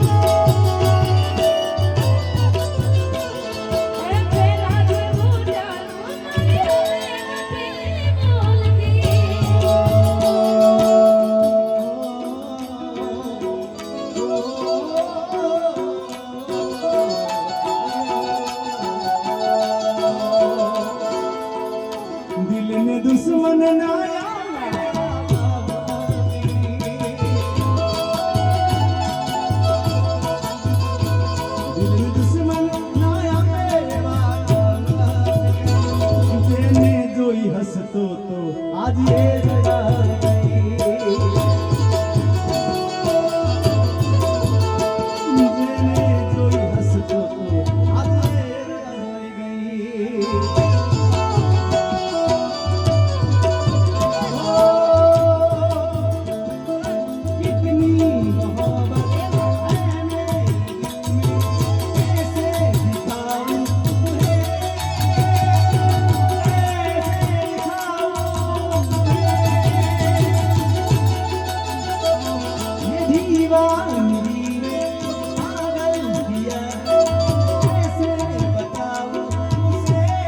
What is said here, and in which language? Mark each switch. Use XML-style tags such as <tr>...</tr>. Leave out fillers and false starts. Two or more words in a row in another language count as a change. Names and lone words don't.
<gu>એ પેલા જેવું જાણવું મારે હવે નથી</gu> <hi>दिल में दुश्मन ना</hi> <gu>હસતો તો આજે જેને જોઈ હસતો તો આજે ગઈ</gu> <hi>कितनी मोहब्बत मैंने कैसे दिखाऊं ये दीवानगी ने पागल किया कैसे बताऊं उसे</hi>